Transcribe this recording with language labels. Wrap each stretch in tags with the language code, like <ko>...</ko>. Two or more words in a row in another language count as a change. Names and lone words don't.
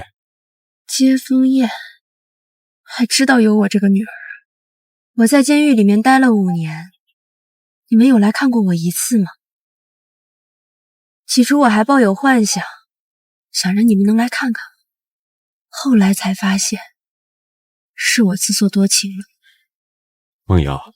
<zh>接風宴？還知道有我這個女兒？我在監獄裡面待了5年，你們有來看過我一次嗎？起初我還抱有幻想，想着你們能來看看，後來才發現是我自作多情了。孟瑤，</zh>